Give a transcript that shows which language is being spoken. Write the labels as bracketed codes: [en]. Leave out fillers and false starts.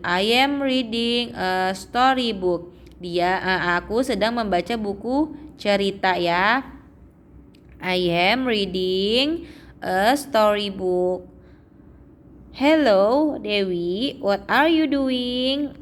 [en] I am reading a storybook. [id] Aku sedang membaca buku cerita ya. [en] I am reading a storybook. Hello Dewi, what are you doing?